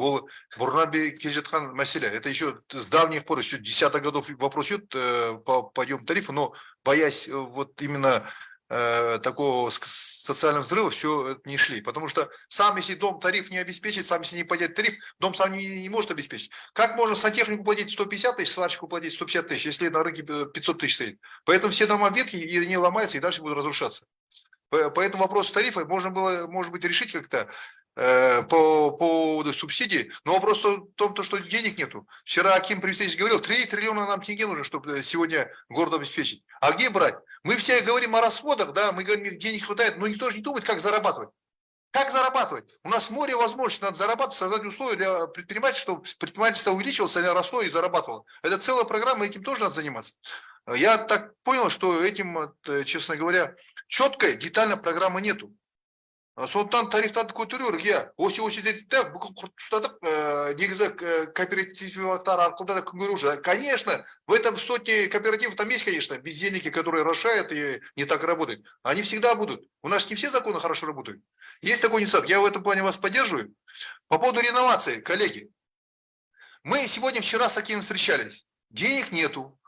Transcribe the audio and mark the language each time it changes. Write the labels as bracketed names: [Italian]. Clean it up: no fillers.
[Kazakh] Ол бұрыннан бері келе жатқан мәселе. [Russian] Это еще с давних пор, еще 10-х годов вопрос идет по подъему тарифа, но боясь вот именно такого социального взрыва, все не шли. Потому что сам, если дом тариф не обеспечит, сам, если не поднять тариф, дом сам не может обеспечить. Как можно сантехнику платить 150 тысяч, сварщику платить 150 тысяч, если на рынке 500 тысяч стоит? Поэтому все дома ветхие и они ломаются и дальше будут разрушаться. Поэтому вопрос тарифа можно было, может быть, решить как-то по поводу субсидий, но вопрос в том, что денег нету. Вчера Аким Привестович говорил, 3 триллиона нам тенге нужно, чтобы сегодня город обеспечить. А где брать? Мы все говорим о расходах, да, мы говорим, денег хватает, но никто же не думает, как зарабатывать. Как зарабатывать? У нас море возможностей, надо зарабатывать, создать условия для предпринимательства, чтобы предпринимательство увеличивалось, росло и зарабатывало. Это целая программа, этим тоже надо заниматься. Я так понял, что этим, честно говоря, четкой, детальной программы нету. [Kazakh] Сондықтан тарифтарды көтеру керек, осы деді бүкіл құртыстадық, негізі кооперативтар арқылы да күн көру. [Russian] Конечно, в этом сотни кооперативов там есть, конечно, бездельники, которые расшают и не так работают. Они всегда будут. У нас не все законы хорошо работают. Есть такой недостаток. Я в этом плане вас поддерживаю. По поводу реновации, коллеги. Мы вчера с Акимом встречались. Денег нету.